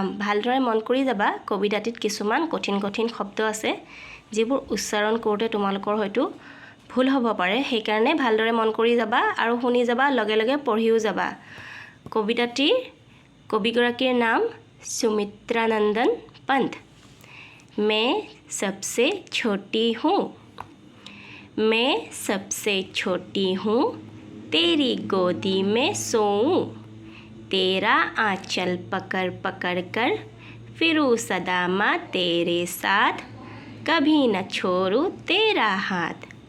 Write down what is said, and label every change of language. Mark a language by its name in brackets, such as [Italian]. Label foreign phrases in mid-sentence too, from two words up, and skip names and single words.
[Assamese] ভালদৰে মন কৰি যাবা। কবিতাটিত কিছুমান কঠিন শব্দ আছে যিবোৰ উচ্চাৰণ কৰোঁতে তোমালোকৰ হয়তো ভুল হ'ব পাৰে, সেইকাৰণে ভালদৰে মন কৰি যাবা আৰু শুনি যাবা, লগে লগে পঢ়িও যাবা। কবিতাটিৰ কবিগৰাকীৰ নাম সুমিত্ৰানন্দন पंत। [Hindi] मैं सबसे छोटी हूँ, मैं सबसे छोटी हूँ, तेरी गोदी में सोऊं, तेरा आंचल पकड़ पकड़ कर फिरूं सदा माँ तेरे साथ, कभी न छोड़ूं तेरा हाथ।